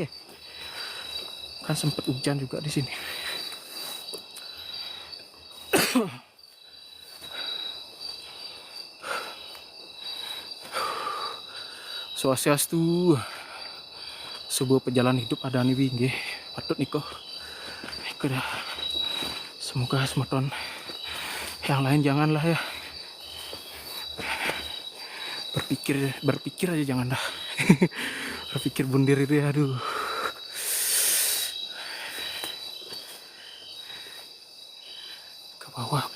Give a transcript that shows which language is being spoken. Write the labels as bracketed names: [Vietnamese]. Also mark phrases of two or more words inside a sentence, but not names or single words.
[Indonesian] Kan sempat hujan juga di sini. Swastiastu. Sebuah perjalanan hidup ada nih nggih. [Balinese] Patut niko. Iku dah. [Indonesian] Semoga Semton yang lain janganlah ya. Berpikir aja jangan dah. Berpikir bundir itu ya, aduh. Ke bawah beli.